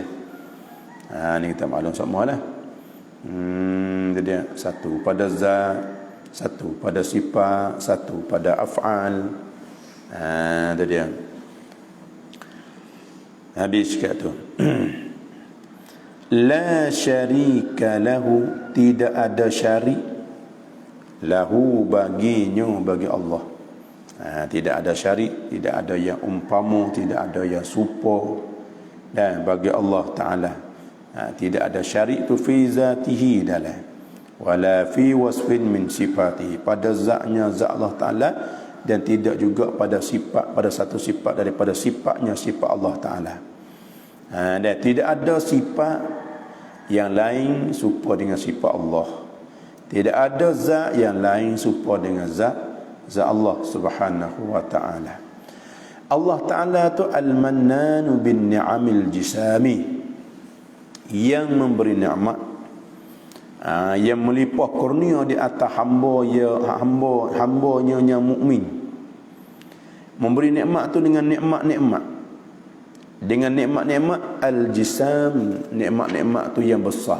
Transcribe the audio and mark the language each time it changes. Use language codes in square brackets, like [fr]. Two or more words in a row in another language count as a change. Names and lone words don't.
[ms] Ni kita maklum semua lah. Jadi satu pada zat, satu pada sifat, satu pada af'al. Itu dia. Habis kat tu. [ar] لا شريك له, [ms] tidak ada [ar] شريك له [ms] baginya, bagi Allah. Tidak ada syarik, tidak ada yang umpama, tidak ada yang serupa dan bagi Allah Ta'ala. Tidak ada syarik tu [ar] في ذاته [ms] dalam [ar] ولا في وصف من صفاته, [ms] pada zatnya zat Allah Ta'ala, dan tidak juga pada sifat, pada satu sifat daripada sifatnya sifat Allah Ta'ala. Dan tidak ada sifat yang lain serupa dengan sifat Allah. Tidak ada zat yang lain serupa dengan zat [ar] الله سبحانه وتعالى. [ms] Allah Ta'ala tu [ar] المنان بالنعم الجسام, [ms] yang memberi nikmat, yang melimpah kurnia di atas hamba-hambanya yang mukmin. Memberi nikmat tu dengan nikmat-nikmat, dengan nikmat-nikmat al-jisam, nikmat-nikmat tu yang besar.